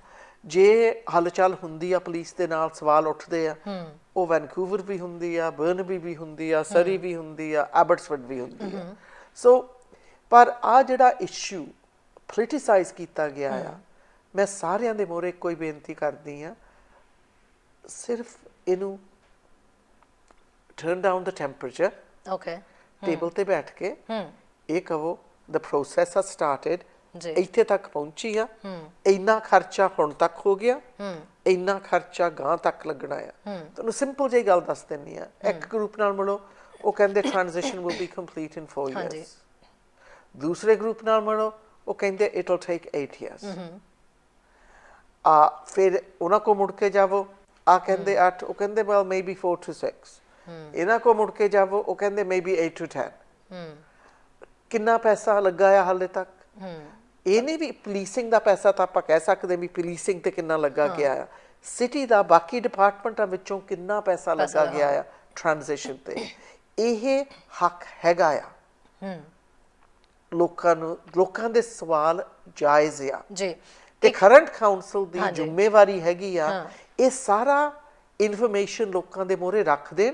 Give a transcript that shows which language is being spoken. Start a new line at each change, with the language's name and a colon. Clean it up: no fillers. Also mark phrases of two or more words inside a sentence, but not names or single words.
Punjabi: ਜੇ ਹਲਚਲ ਹੁੰਦੀ ਆ ਪੁਲਿਸ ਦੇ ਨਾਲ, ਸਵਾਲ ਉੱਠਦੇ ਆ, ਉਹ ਵੈਨਕੂਵਰ ਵੀ ਹੁੰਦੀ ਆ, ਬਰਨਬੀ ਵੀ ਹੁੰਦੀ ਆ, ਸਰੀ ਵੀ ਹੁੰਦੀ ਆ, ਐਬਟਸਫੋਰਡ ਵੀ ਹੁੰਦੀ ਆ। ਸੋ ਪਰ ਆ ਜਿਹੜਾ ਇਸ਼ੂ ਪੋਲਿਟਿਸਾਈਜ਼ ਕੀਤਾ ਗਿਆ ਆ, ਮੈਂ ਸਾਰਿਆਂ ਦੇ ਮੂਹਰੇ ਇੱਕੋ ਹੀ ਬੇਨਤੀ ਕਰਦੀ ਆ, ਸਿਰਫ ਇਹਨੂੰ
English: turn down the temperature,
Punjabi: ਟੇਬਲ ਤੇ ਬੈਠ ਕੇ ਇਹ ਕਹੋ
English: the process has started,
Punjabi: ਇੱਥੇ ਤੱਕ ਪਹੁੰਚੀ ਆ, ਇੰਨਾ ਖਰਚਾ ਹੁਣ ਤੱਕ ਹੋ ਗਿਆ, ਇੰਨਾ ਖਰਚਾ ਗਾਂ ਤੱਕ ਲੱਗਣਾ ਆ। ਤੁਹਾਨੂੰ ਸਿੰਪਲ ਜਿਹੀ ਗੱਲ ਦੱਸ ਦਿੰਨੀ ਆ, ਇੱਕ ਗਰੁੱਪ ਨਾਲ ਮਿਲੋ, ਉਹ ਕਹਿੰਦੇ
English: transition will be complete in 4 years।
Punjabi: ਦੂਸਰੇ ਗਰੁੱਪ ਨਾਲ ਮਿਲੋ, ਉਹ ਕਹਿੰਦੇ
English: it will take 8 years।
Punjabi: ਫਿਰ ਉਹਨਾਂ ਕੋ ਮੁੜ ਕੇ ਜਾਵੋ, ਆ ਕਹਿੰਦੇ 8, ਉਹ ਕਹਿੰਦੇ
English: well maybe 4 to 6।
Punjabi: ਇਹਨਾਂ ਕੋ ਮੁੜ ਕੇ ਜਾਵੋ, ਉਹ ਕਹਿੰਦੇ
English: maybe 8 to 10।
Punjabi: ਕਿੰਨਾ ਪੈਸਾ ਲੱਗਾ ਆ ਹਾਲੇ ਤੱਕ? ਇਹ ਨਹੀਂ ਵੀ ਪੁਲਿਸਿੰਗ ਦਾ ਪੈਸਾ ਤਾਂ ਆਪਾਂ ਕਹਿ ਸਕਦੇ ਵੀ ਪੁਲਿਸਿੰਗ ਤੇ ਕਿੰਨਾ ਲੱਗਾ ਗਿਆ ਆ, ਸਿਟੀ ਦਾ ਬਾਕੀ ਡਿਪਾਰਟਮੈਂਟਾਂ ਵਿੱਚੋਂ ਕਿੰਨਾ ਪੈਸਾ ਲੱਗਾ ਗਿਆ ਆ ਟ੍ਰਾਂਜੀਸ਼ਨ ਤੇ। ਇਹ ਹੱਕ ਹੈਗਾ ਆ ਲੋਕਾਂ ਨੂੰ, ਲੋਕਾਂ ਦੇ ਸਵਾਲ ਜਾਇਜ਼ ਆ ਜੀ, ਤੇ
English: current council
Punjabi: ਦੀ ਜ਼ਿੰਮੇਵਾਰੀ ਹੈਗੀ ਆ ਇਹ ਸਾਰਾ ਇਨਫੋਰਮੇਸ਼ਨ ਲੋਕਾਂ ਦੇ ਮੂਹਰੇ ਰੱਖ ਦੇਣ।